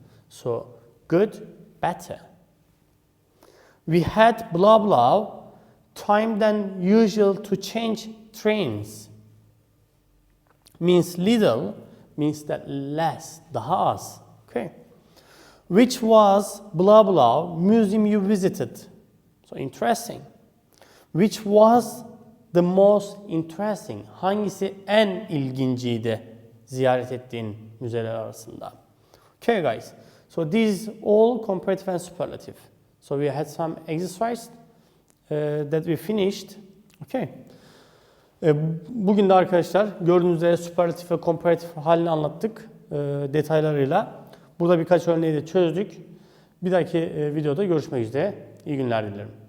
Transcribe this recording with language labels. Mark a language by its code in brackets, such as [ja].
[en] So good, better. We had blah blah time than usual to change trains. Means little, means that less, [tr] daha az. [en] Okay. Which was blah blah museum you visited. So interesting. Which was the most interesting? [tr] Hangisi en ilginciydi ziyaret ettiğin müzeler arasında? [en] Okay guys. So these all comparative and superlative. So we had some exercise that we finished. Okay. [tr] Bugün de arkadaşlar gördüğünüz üzere superlatif ve komparatif halini anlattık detaylarıyla. Burada birkaç örneği de çözdük. Bir dahaki videoda görüşmek üzere. İyi günler dilerim.